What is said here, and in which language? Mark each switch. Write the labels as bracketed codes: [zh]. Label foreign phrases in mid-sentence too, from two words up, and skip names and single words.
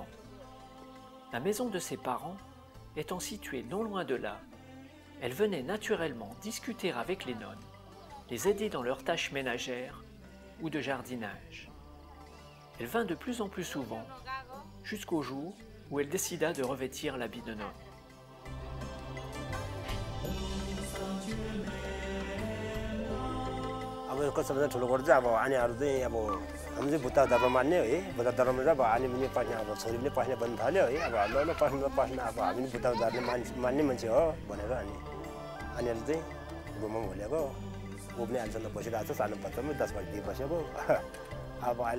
[fr] La maison de ses parents étant située non loin de là, elle venait naturellement discuter avec les nonnes, les aider dans leurs tâches ménagères ou de jardinage. Elle vint de plus en plus souvent, jusqu'au jour où elle décida de revêtir l'habit de nonne. [ne] अब कसैले ठुलो गर्छ अब आनीहरू चाहिँ अब हामी चाहिँ बुद्ध धर्म मान्ने हो है बुद्ध धर्ममा चाहिँ अब आनी पनि पस्ने अब छोरी पनि पस्ने बन्द थाल्यो है अब हामीलाई पस्न अब हामी पनि बुद्ध धर्म मान्ने मान्छे हो भनेर अनि आनीहरू चाहिँ गुम्बा भोलेको ऊ पनि अहिलेसम्म बसिरहेको छ सानो बच्चामा 10 वर्षदेखि बसेको अब अहिलेसम्म